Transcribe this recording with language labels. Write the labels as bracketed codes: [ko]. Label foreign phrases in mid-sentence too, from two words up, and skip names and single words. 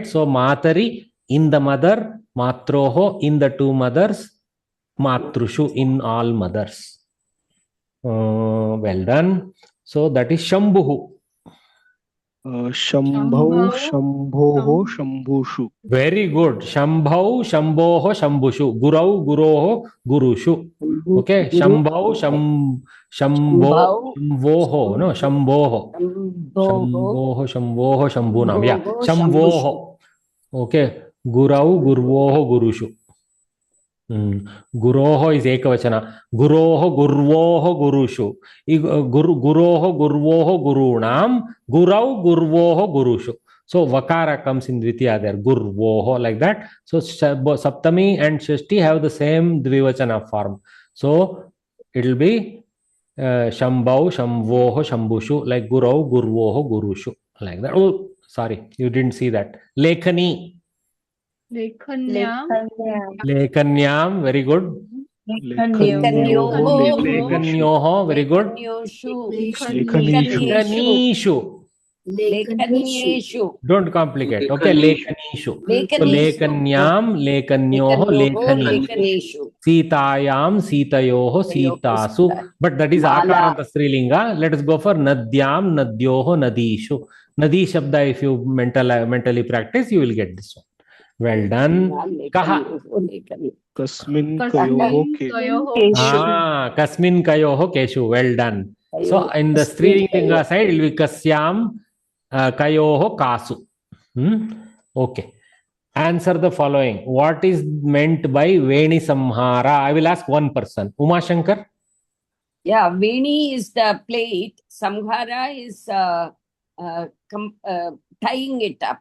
[en] So, Matari in the mother, Matroho in the two mothers, Matrushu in all mothers. Well done. So, that is Shambhuhu. [sa] Shambhau, Shambhoho, Shambhushu. [en] Very good. [sa] Shambhau, Shambhoho, Shambhushu. Gurau, Guroho, Gurushu. Okay. Shambhau, Shambhoho. No, Shambhoho. Shambhoho, Shambhunam. Yeah. Shambhoho. Okay. Gurau, Gurvoho, Gurushu. [en] Guroho is ekavachana. [sa] Guroho, gurvoho, gurushu. Guroho, gurvoho, gurunam. Gurau, gurvoho, gurushu. [en] So Vakara comes in Dvitiya there. Gurvoho, like that. So Saptami and Shashti have the same Dvivachana form. So it will be [sa] Shambhau, Shambhoho, Shambhushu, [en] like [sa] Gurau, Gurvoho, Gurushu, [en] like that. Oh, sorry, you didn't see that. [sa] Lekhani. Lekhanyam. Lekanyam, [en] very good. Lekanyoho, very good. Lekanishu. Don't complicate. Okay, Lekanishu. [sa] So Lekanyam, Lekanyoho, Lekhanishu. Sitayam, Sitayoho, Sitasu. [en] But that is [sa] Akaranta Strilinga. [en] Let us go for [sa] Nadyam, Nadyoho, Nadishu. Nadi Shabda, [en] if you mentally practice, you will get this one. Well done. [sa] Kaha. Kasmin kayoho keshu. Kasmin kayoho keshu. [en] Well done. So in the Strilinga side, it will be [sa] Kasyam kayoho kasu. [en] Okay. Answer the following. What is meant by Veni Samhara? I will ask one person. Uma Shankar? Yeah, Veni is the plate. Samhara is tying it up.